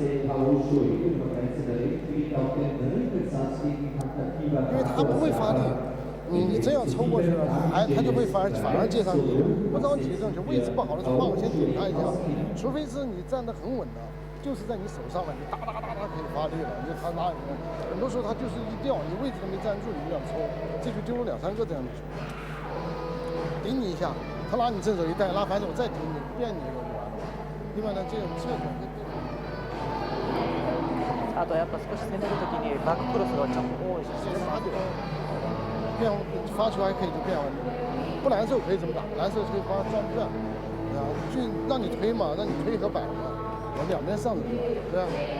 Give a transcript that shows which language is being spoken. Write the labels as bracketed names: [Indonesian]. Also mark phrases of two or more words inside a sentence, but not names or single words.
[Chinese] 因为他不会发力，你真要抽过去了，他就会反而接上你，不着急正确，位置不好的情况，我先顶他一下，除非是你站得很稳的，就是在你手上了，你哒哒哒哒可以发力了，你就他拉你，很多时候他就是一掉，你位置都没站住，你就要抽，这就丢了2、3个这样的球，顶你一下，他拉你正手一带，拉反手再顶你，变你一个就完了。另外呢，这种策略。 [Japanese] あとやっぱ少し攻めるときにバッククロスがちょっと多いし、 [Chinese] 变发球还可以就变，不难受可以怎么打？难受可以发转不转，啊，就让你推嘛，让你推和摆嘛，我2边上着，对吧？